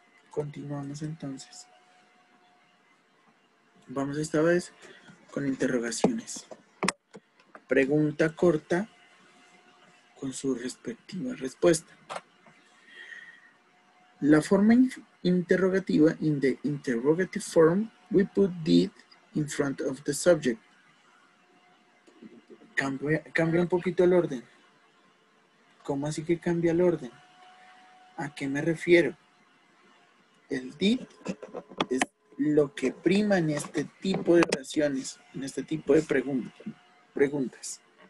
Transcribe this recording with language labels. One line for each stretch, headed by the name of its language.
Spanish: Continuamos entonces. Vamos esta vez con interrogaciones. Pregunta corta con su respectiva respuesta. La forma interrogativa,
English: in the interrogative form, we put did in front of the subject.
Spanish: Cambia un poquito el orden. ¿Cómo así que cambia el orden? ¿A qué me refiero? El did es lo que prima en este tipo de oraciones, en este tipo de preguntas.